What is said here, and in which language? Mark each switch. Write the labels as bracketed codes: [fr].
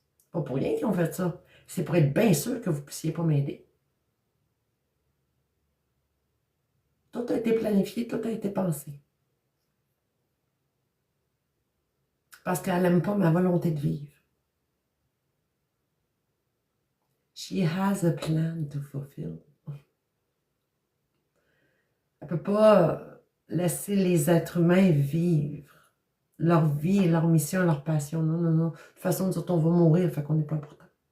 [fr] Pas pour rien qu'ils ont fait ça. C'est pour être bien sûr que vous ne puissiez pas m'aider. Tout a été planifié, tout a été pensé. Parce qu'elle n'aime pas ma volonté de vivre. [en] She has a plan to fulfill. [fr] Elle ne peut pas laisser les êtres humains vivre leur vie, leur mission, leur passion. Non, non, non. De toute façon, nous autres, on va mourir, fait qu'on n'est pas important.